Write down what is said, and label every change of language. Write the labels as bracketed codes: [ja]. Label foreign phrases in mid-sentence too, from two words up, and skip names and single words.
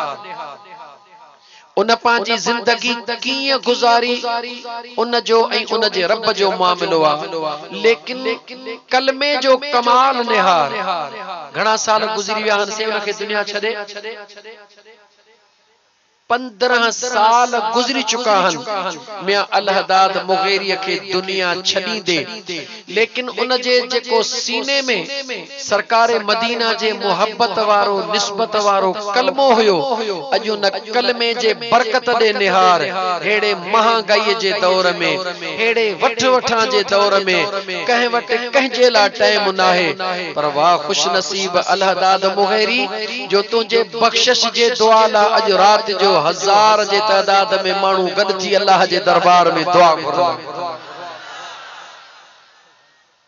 [sd] उन पांजी जिंदगी कीअं गुज़ारी उन जो ऐं उन जे रब जो मामलो आहे, लेकिन कलमे जो कमाल निहार घणा साल गुज़री विया से उनखे दुनिया छॾे 15 साल गुज़री चुका हन मियां अलहदाद मुग़ेरी के दुनिया छॾींदे, लेकिन उन जे जेको सीने में सरकार मदीना जे मोहब्बत वारो निस्बत वारो कलमो हुयो, अॼु उन कलमे जे बरकत दे निहार हेड़े महांगाई जे दौर में, हेड़े वठ वठां जे दौर में कंहिं वटि कंहिंजे लाइ टाइम नाहे, पर वाह खुश नसीब अलहदाद मुग़ेरी जो तुंहिंजे बख्शिश जे दुआ ला अॼु रात जो 1000 जे तादाद में मानू गड थी अल्लाह जे दरबार में दुआ करन।